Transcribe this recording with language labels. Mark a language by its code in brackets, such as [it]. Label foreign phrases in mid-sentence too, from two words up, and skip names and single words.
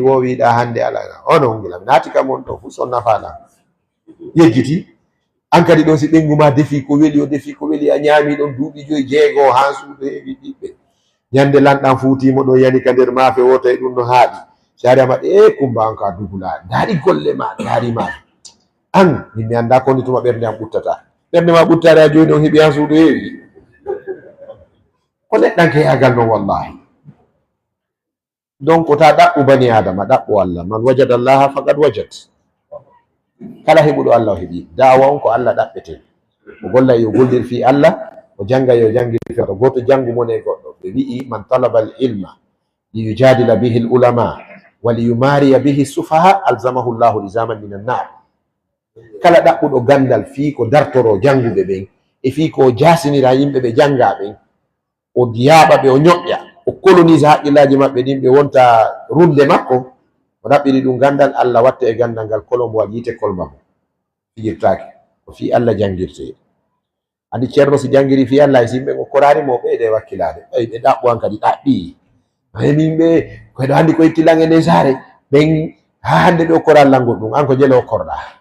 [ff] wo wiɗa hande ala ono ngila mi naati kam on ɗo fu son nafaɗa yejjiti an kadi ɗon si ɓengu ma defi ko weli o defi ko weli a ñaami ɗon duuɓi 5 6 ha suudu heewi ɓiɓɓe ñande lanɗan fuutimo ɗo yani ka nder maafe wota e ɗum no haaɗi sari amaɗe e kumba an ka dugula daari golle ma daari ma an min mi anda koni tuma ɓernde am ɓuttata ɓernde ma ɓuttare a joni on heeɓi ha suudu heewi ko neɗɗanke yagal noon wallahi donc ta ɗaɓɓu [ar] بني آدم [ff] ɗaɓɓu Allah [ar] من وجد الله فقد وجد [ff] kala heɓuɗo Allah o heeɓi dawa on ko Allah ɗaɓɓete o golla yo gollir fi Allah o janga yo jangir fi Allah goto jangu mon e goɗɗo ɓe wi'i [ar] من طلب العلم ليجادل به العلماء وليماري به السفهاء ألزمه الله لزاما من النار [ff] kala ɗaɓɓuɗo gandal fi ko dartoro janguɓe ɓen e fi ko jasinira yimɓe ɓe janga ɓen o diyaɓa ɓe o ñoƴƴa o colonise haqqillaji maɓɓe ɗin ɓe wonta runde makko o ɗaɓɓiri ɗum gandal Allah watta e gandal ngal kolombo waɗi yite kolma mo fijirtaki o fi Allah jangirte andi ceerno si jangiri fi Allah e simɓe o korari mo ɓeyde wakkilade ɓay ɓe ɗaɓɓu an kadi ɗaɓɓi min ɓe koyɗo handi ko yettilange nden saare ɓen ha hande ɓe o koral langol ɗum an ko jele o korɗa